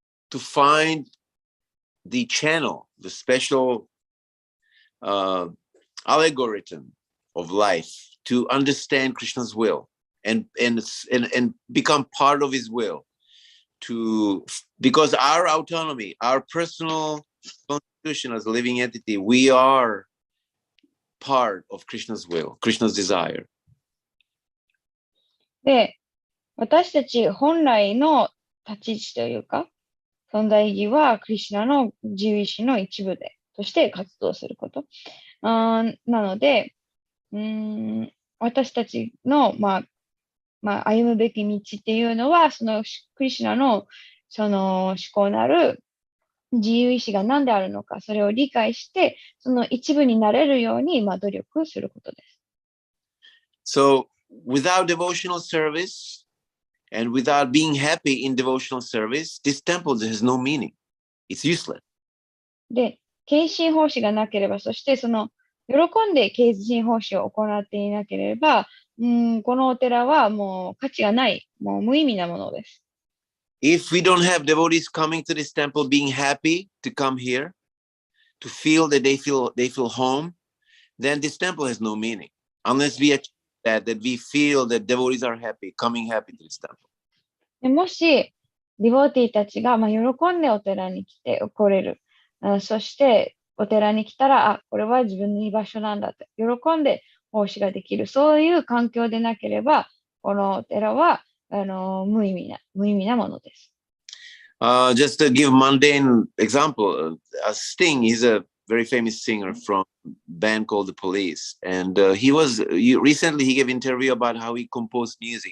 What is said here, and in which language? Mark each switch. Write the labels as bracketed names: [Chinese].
[English] To find the channel, the special algorithm of life to understand Krishna's will and become part of his will, because our autonomy, our personal constitution as a living entity, we are part of Krishna's will, Krishna's desire. [Japanese] で、私たち本来の立ち位置というか、存在意義はクリシュナの自由意志の一部として活動すること。なので、私たちの、歩むべき道っていうのは、そのクリシュナのその思考なる自由意志が何であるのか、それを理解して、その一部になれるように、努力することです。 [English] So, without devotional service and without being happy in devotional service, this temple has no meaning. it's useless. [Japanese] で、献身奉仕がなければ、そしてその、喜んで献身奉仕を行っていなければ、このお寺はもう価値がない、もう無意味なものです。 [English] If we don't have devotees coming to this temple being happy to come here, to feel that they feel home, then this temple has no meaning. Unless we achieve that we feel that devotees are coming happy to this temple. [Japanese] でもし、ディボーティーたちが、喜んでお寺に来て来れる。そして、お寺に来たら、これは自分の居場所なんだって、喜んで奉仕ができる。そういう環境でなければ、このお寺は、無意味なものです。 [English] Just to give a mundane example, Sting is a very famous singer from a band called The Police. And recently he gave an interview about how he composed music.